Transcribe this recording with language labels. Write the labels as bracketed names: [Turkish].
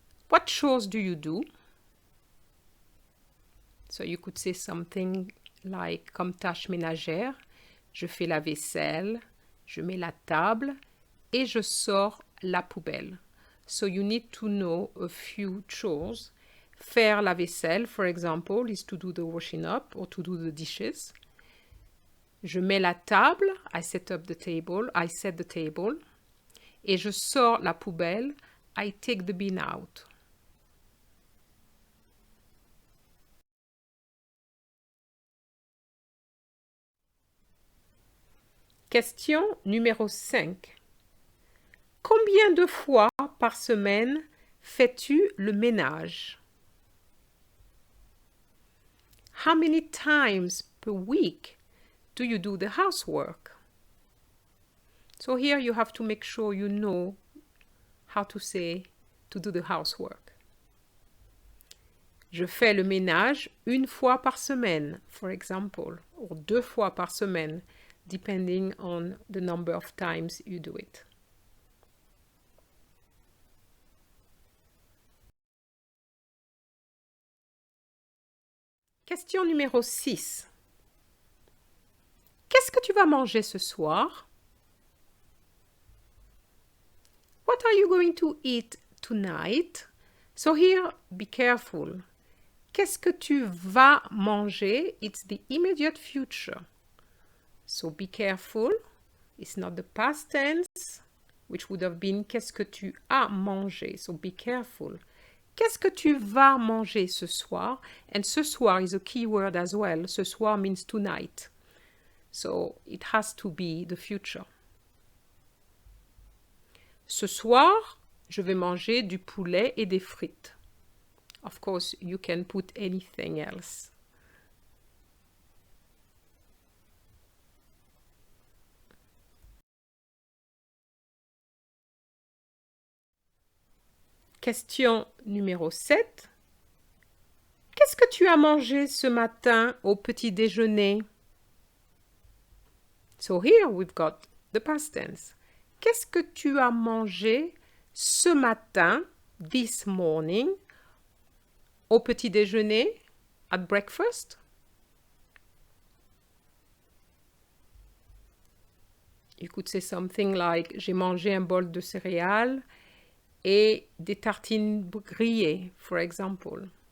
[English] What chores do you do? So you could say something like, [French] comme tâche ménagère, je fais la vaisselle, je mets la table et je sors la poubelle. [English] So you need to know a few chores. [French] Faire la vaisselle, [English] for example, is to do the washing up or to do the dishes. [French] Je mets la table, [English] I set up the table, I set the table. [French] Et je sors la poubelle, [English] I take the bin out. [French] Question numéro 5. Combien de fois par semaine Fais-tu le ménage? [English] How many times per week do you do the housework? So here you have to make sure you know how to say to do the housework. [French] Je fais le ménage une fois par semaine, [English] for example, or [French] 2 fois par semaine, [English] depending on the number of times you do it. [French] Question numéro 6. Qu'est-ce que tu vas manger ce soir? [English] What are you going to eat tonight? So here, be careful. [French] Qu'est-ce que tu vas manger? [English] It's the immediate future. So be careful. It's not the past tense, which would have been [French] qu'est-ce que tu as mangé? [English] So be careful. [French] Qu'est-ce que tu vas manger ce soir? [English] And ce soir is a key word as well. Ce soir means tonight. So it has to be the future. [French] Ce soir, je vais manger du poulet et des frites. [English] Of course, you can put anything else. [French] Question numéro 7. Qu'est-ce que tu as mangé ce matin au petit déjeuner? [English] So here we've got the past tense. [French] Qu'est-ce que tu as mangé ce matin, [English] this morning, [French] au petit déjeuner, [English] at breakfast? You could say something like j'ai mangé un bol de céréales et des tartines grillées, for example.